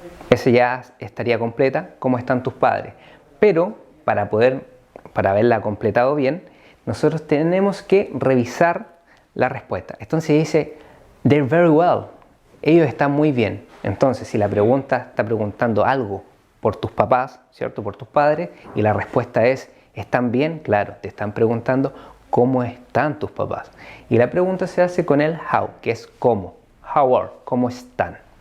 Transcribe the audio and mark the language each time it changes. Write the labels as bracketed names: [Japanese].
[Spanish] Ese ya estaría completa, ¿cómo están tus padres? Pero para haberla completado bien, nosotros tenemos que revisar la respuesta. Entonces dice, [English] they're very well. [Spanish] Ellos están muy bien. Entonces, si la pregunta está preguntando algo por tus papás, ¿cierto? Por tus padres, y la respuesta es, ¿están bien? Claro, te están preguntando cómo están tus papás. Y la pregunta se hace con el how, que es cómo. [English] How are, [Spanish] ¿cómo están?